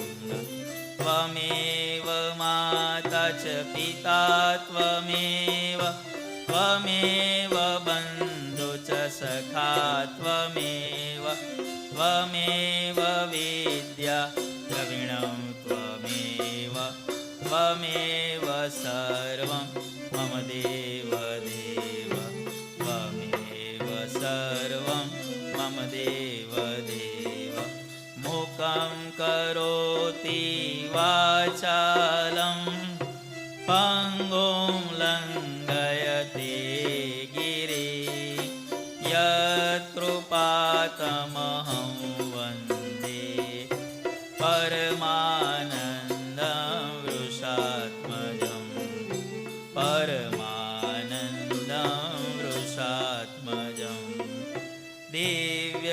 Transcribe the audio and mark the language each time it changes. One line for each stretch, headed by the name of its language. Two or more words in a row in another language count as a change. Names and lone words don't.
Sanskrit: त्वमेव माता च पिता त्वमेव त्वमेव बन्धु च सखा त्वमेव त्वमेव विद्या द्रविणं त्वमेव त्वमेव सर्वं मम देव देव त्वमेव सर्वं मम देव देव मूकं करोति वाचालं पंगुं लंघयते गिरि यत्कृपातमहं वन्दे परमानन्दं वृषात्मजं परमानन्दं वृषात्मजं दिव्य